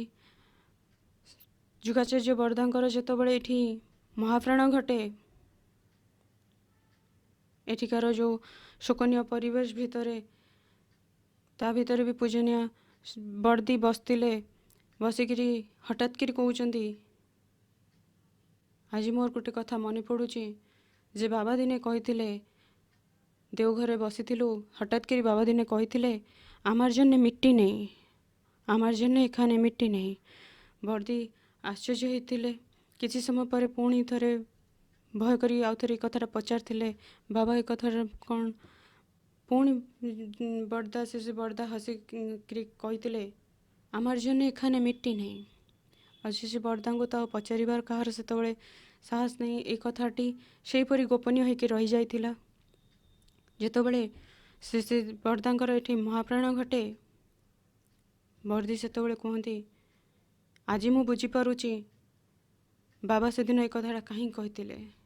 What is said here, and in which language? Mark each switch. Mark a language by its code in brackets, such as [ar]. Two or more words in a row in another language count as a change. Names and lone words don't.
[or] ଯୁଗାଚାର୍ଯ୍ୟ ବଡ଼ଦାଙ୍କର ଯେତେବେଳେ ଏଠି ମହାପ୍ରାଣ ଘଟେ, ଏଠିକାର ଯେଉଁ ଶୋକନୀୟ ପରିବେଶ ଭିତରେ, ତା ଭିତରେ ବି ପୂଜନୀୟ ବଡ଼ଦି ବସିଥିଲେ। ବସିକିରି ହଠାତ୍ କରି କହୁଛନ୍ତି, ଆଜି ମୋର ଗୋଟେ କଥା ମନେ ପଡ଼ୁଛି ଯେ ବାବା ଦିନେ କହିଥିଲେ, ଦେଓଘରେ ବସିଥିଲୁ, ହଠାତ୍ କରି ବାବା ଦିନେ କହିଥିଲେ, [bn] আমার জন্য মিট্টি নেই, আমার জন্য এখানে মিট্টি নেই। [or] বড়দি ଆଶ୍ଚର୍ଯ୍ୟ ହେଇଥିଲେ। କିଛି ସମୟ ପରେ ପୁଣି ଥରେ ଭୟ କରି ଆଉ ଥରେ ଏ କଥାଟା ପଚାରିଥିଲେ, ବାବା ଏ କଥାଟା କ'ଣ? ପୁଣି ବଡ଼ଦା ହସିକିରି କହିଥିଲେ, [bn] আমার জন্য এখানে মিট্টি নেই। [or] ଆଉ ସେ ବଡ଼ଦାଙ୍କୁ ତ ପଚାରିବାର କାହାର ସେତେବେଳେ ସାହସ ନାହିଁ। ଏ କଥାଟି ସେହିପରି ଗୋପନୀୟ ହୋଇକି ରହିଯାଇଥିଲା। ଯେତେବେଳେ ସେ ବଡ଼ଦାଙ୍କର ଏଠି ମହାପ୍ରାଣ ଘଟେ, ବଡ଼ଦି ସେତେବେଳେ କୁହନ୍ତି, ଆଜି ମୁଁ ବୁଝିପାରୁଛି ବାବା ସେଦିନ ଏ କଥାଟା କାହିଁକି କହିଥିଲେ।